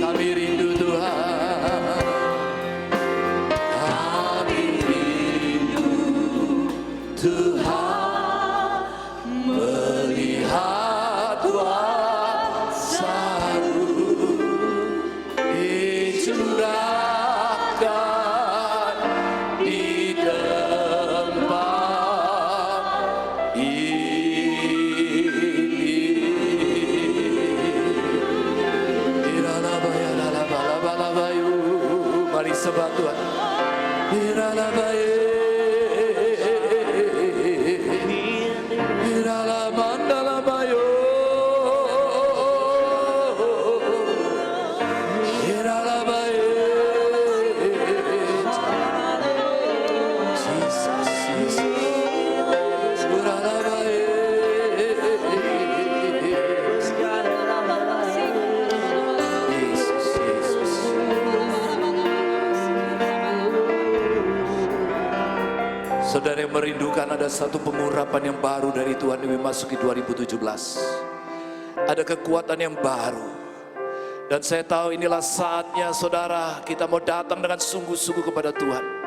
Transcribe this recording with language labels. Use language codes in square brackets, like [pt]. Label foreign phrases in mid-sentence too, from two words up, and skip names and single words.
[id] Kami rindu Tuhan, kami rindu Tuhan melihat kuasa-Mu dicurahkan di tempat ini. Iralabaya-lalabalabayu. Mari sembah Tuhan. Iralabaya. Iralamandalabayo. Iralabaya. Jesus, Jesus. Uralabaya. Jesus, Jesus. Saudara yang merindukan ada satu pengurapan yang baru dari Tuhan yang memasuki 2017. Ada kekuatan yang baru. Dan saya tahu inilah saatnya saudara kita mau datang dengan sungguh-sungguh kepada Tuhan.